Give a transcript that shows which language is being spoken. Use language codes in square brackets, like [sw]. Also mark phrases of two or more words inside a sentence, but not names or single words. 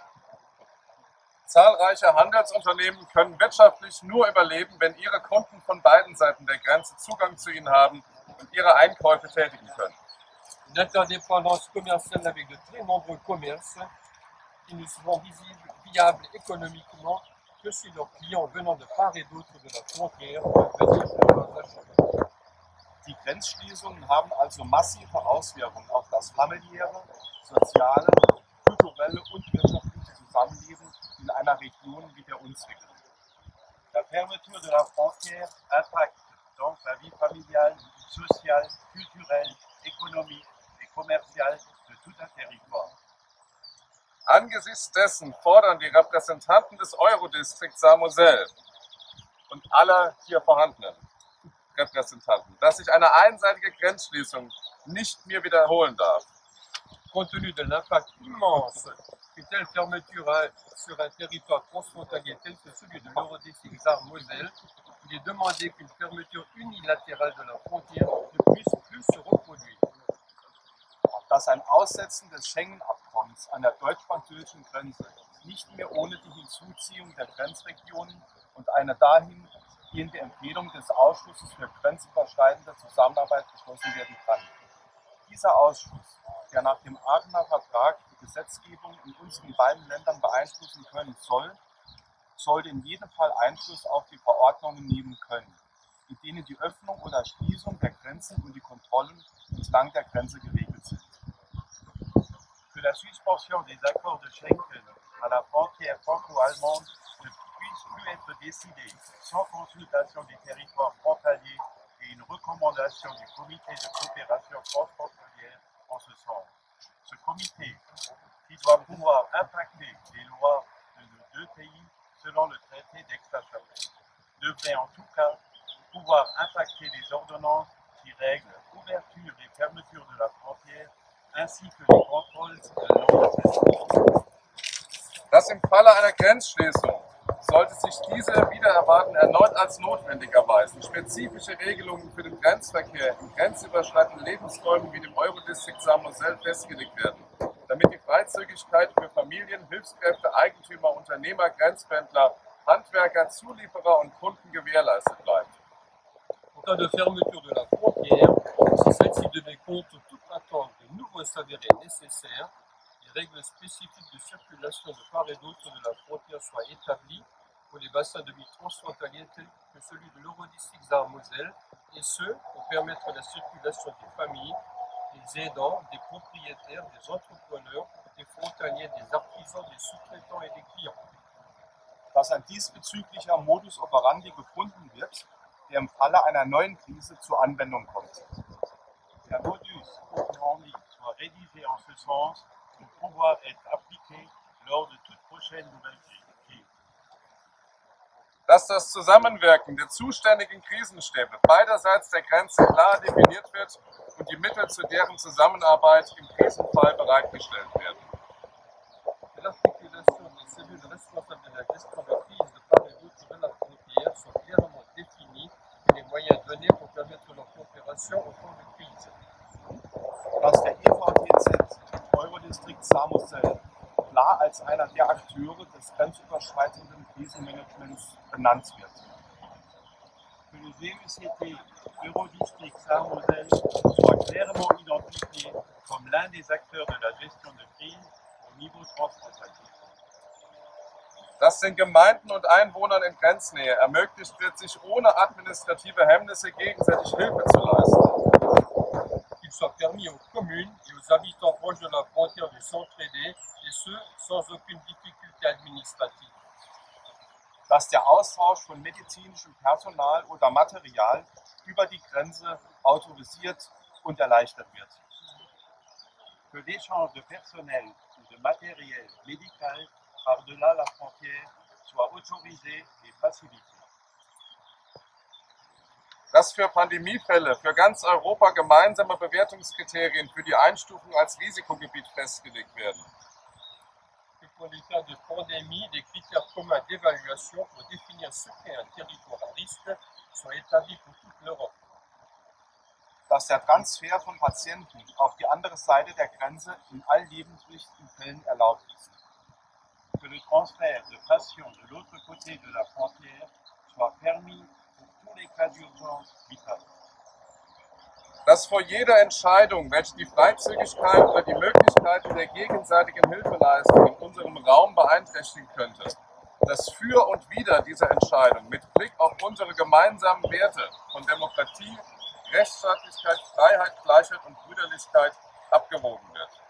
[de] Zahlreiche Handelsunternehmen können wirtschaftlich nur überleben, wenn ihre Kunden von beiden Seiten der Grenze Zugang zu ihnen haben und ihre Einkäufe tätigen können. [fr] Une interdépendance commerciale avec de très nombreux commerces qui ne seront viables économiquement que si leurs clients venant de part et d'autre de la frontière peuvent venir faire leurs achats. [de] Die Grenzschließungen haben also massive Auswirkungen auf das familiäre, soziale, kulturelle und wirtschaftliche Zusammenleben in einer Region wie der unsrigen. [fr] La fermeture de la frontière impacte donc la vie familiale, sociale, culturelle, économique et commerciale de tout un territoire. [de] Angesichts dessen fordern die Repräsentanten des Eurodistrikts Saint-Moselle und aller hier vorhandenen Repräsentanten, dass sich eine einseitige Grenzschließung nicht mehr wiederholen darf. [fr] Compte tenu de l'impact immense qu'une telle fermeture a sur un territoire transfrontalier tel que celui de l'Eurodistrict Saint-Moselle, il est demandé qu'une fermeture unilatérale de la frontière ne puisse plus se reproduire. [de] Dass ein Aussetzen des Schengen-Abkommens an der deutsch-französischen Grenze nicht mehr ohne die Hinzuziehung der Grenzregionen und eine dahingehende Empfehlung des Ausschusses für grenzüberschreitende Zusammenarbeit beschlossen werden kann. Dieser Ausschuss, der nach dem Aachener Vertrag die Gesetzgebung in unseren beiden Ländern beeinflussen können soll, sollte in jedem Fall Einfluss auf die Verordnungen nehmen können, in denen die Öffnung oder Schließung der Grenzen und die Kontrollen entlang der Grenze geregelt sind. [fr] Que la suspension des accords de Schengen à la frontière franco-allemande ne puisse plus être décidée sans consultation des territoires frontaliers et une recommandation du comité de coopération transfrontalière en ce sens. Ce comité, qui doit pouvoir impacter les lois de nos deux pays selon le traité d'Aix-la-Chapelle. Devrait en tout cas pouvoir impacter les ordonnances qui règlent ouverture et fermeture de la frontière ainsi que les contrôles de non-respect. [de] Dass im Falle einer Grenzschließung, sollte sich diese wieder erwarten, erneut als notwendig erweisen, spezifische Regelungen für den Grenzverkehr in grenzüberschreitenden Lebensräumen wie dem Eurodistrikt Saint-Moselle festgelegt werden, damit die Freizügigkeit für Familien, Hilfskräfte, Eigentümer, Unternehmer, Grenzpendler, Handwerker, Zulieferer und Kunden gewährleistet bleibt. [fr] En cas de fermeture de la frontière, si celle-ci devait compte toute attente de nouveau s'avérer nécessaire, les règles spécifiques de circulation de part et d'autre de la frontière soient établies pour les bassins de vie transfrontaliers tels que celui de l'Eurodistrict Saint-Moselle, et ce, pour permettre la circulation des familles, des aidants, des propriétaires, des entrepreneurs, des frontaliers, des artisans, des sous-traitants et des clients. [de] Dass ein diesbezüglicher [la] Modus operandi [de] gefunden wird, der im Falle einer neuen Krise zur Anwendung kommt. [fr] Un [la] modus operandi [fr] soit rédigé en ce sens pour pouvoir être appliqué lors de toute prochaine nouvelle crise. [de] Dass das Zusammenwirken der zuständigen Krisenstäbe beiderseits der Grenze klar definiert wird und die Mittel zu deren Zusammenarbeit im Krisenfall bereitgestellt werden. [fr] L'articulation des cellules responsables de la gestion de crise de part et d'autre de la frontière sont clairement définies et les moyens donnés pour permettre leur coopération au temps de crise. [de] Dass der EVTZ Eurodistrikt Saint-Moselle klar als einer der Akteure des grenzüberschreitenden Krisenmanagements benannt wird. [fr] Que le GECT Eurodistrict Saint-Moselle soit clairement identifié comme l'un des acteurs de la gestion de crise au niveau transfrontalier. [de] Dass den Gemeinden und Einwohnern in Grenznähe ermöglicht wird, sich ohne administrative Hemmnisse gegenseitig Hilfe zu leisten. [fr] Qu'il soit permis aux communes et aux habitants proches de la frontière de s'entraider, et ce, sans aucune difficulté administrative. [de] Dass der Austausch von medizinischem Personal oder Material über die Grenze autorisiert und erleichtert wird. [fr] Que l'échange de personnel ou de matériel médical par-delà la frontière soit autorisé et facilité. [de] Dass für Pandemiefälle für ganz Europa gemeinsame Bewertungskriterien für die Einstufung als Risikogebiet festgelegt werden. [fr] Que pour les cas de pandémie, des critères communs d'évaluation pour définir ce qu'est un territoire à risque soient établis pour toute l'Europe. [de] Dass der Transfer von Patienten auf die andere Seite der Grenze in all lebenswichtigen Fällen erlaubt ist. [fr] Que le transfert de patients de l'autre côté de la frontière soit permis pour tous les cas d'urgence vitale. [de] Dass vor jeder Entscheidung, welche die Freizügigkeit oder die Möglichkeiten der gegenseitigen Hilfeleistung in unserem Raum beeinträchtigen könnte, das Für und Wider dieser Entscheidung mit Blick auf unsere gemeinsamen Werte von Demokratie, Rechtsstaatlichkeit, Freiheit, Gleichheit und Brüderlichkeit abgewogen wird.